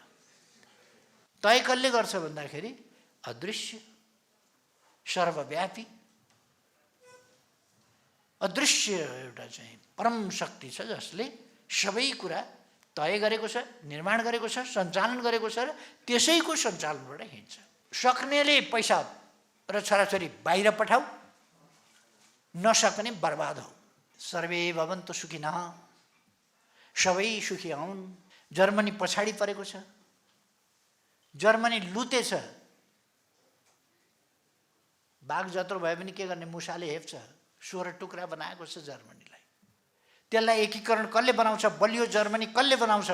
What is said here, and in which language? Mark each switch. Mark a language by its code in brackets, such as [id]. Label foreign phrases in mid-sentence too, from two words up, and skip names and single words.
[ne] तय कसले गर्छ भन्दाखेरि अदृश्य सर्वव्यापी अदृश्य एउटा चाहिँ परम शक्ति छ, जसले सबै कुरा तय गरेको छ, निर्माण गरेको छ, सञ्चालन गरेको छ र त्यसैको सञ्चालनबाट हिँड्छ। सक्नेले पैसा र छोराछोरी बाहिर पठाऊ, नसक्ने बर्बाद हो। [sa] सर्वे भवन्तु सुखिनः, [ne] सबै सुखी हुन्। जर्मनी पछाडि परेको छ, जर्मनी लुतेछ। बाघ जत्रो भए पनि के गर्ने, मुसाले हेप्छ। 16 टुक्रा बनाएको छ जर्मनीलाई। त्यसलाई एकीकरण कसले बनाउँछ, बलियो जर्मनी कसले बनाउँछ?